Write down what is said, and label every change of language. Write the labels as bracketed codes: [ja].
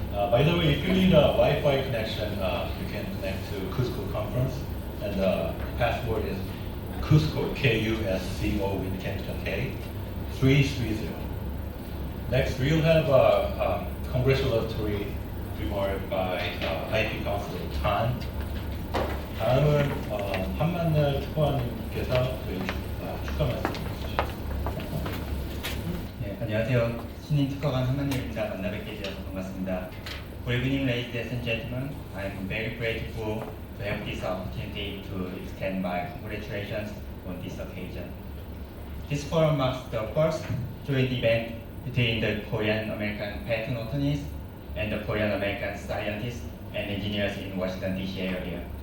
[en] By the way, if you need a Wi-Fi connection, you can connect to KUSCO conference, and the password is KUSCO, K-U-S-C-O in capital K, 330. Next, we'll have a congratulatory remark by IP counselor Tan. [ko] 다음은 한만늘 특허원님께서 축하 말씀 해주시죠. 네, 안녕하세요. 신인 특허관 한만일입니다. 만나 뵙게 되어서 반갑습니다. [en] Good evening, ladies and gentlemen. I'm very grateful to have this opportunity to extend my congratulations on this occasion. This forum marks the first joint event between the Korean-American patent attorneys and the Korean-American scientists and engineers in Washington, D.C. area.